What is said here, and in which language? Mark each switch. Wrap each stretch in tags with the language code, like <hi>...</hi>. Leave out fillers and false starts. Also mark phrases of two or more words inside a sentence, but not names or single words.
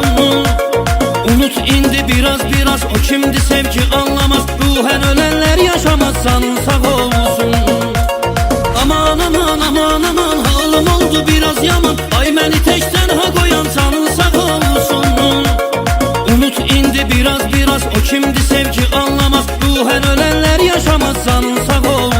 <az>Unut indi biraz biraz, o kimdi sevgi anlamaz.</az> <tr>Ruhen ölenler yaşamaz, canın sağ olsun. Aman aman aman aman, halım oldu biraz yaman.</tr> <az>Ay məni təkdən ha qoyan canın sağ olsun. Unut indi biraz biraz, o kimdi sevgi anlamaz.</az> <tr>Ruhen ölenler yaşamaz, canın sağ olsun.</tr>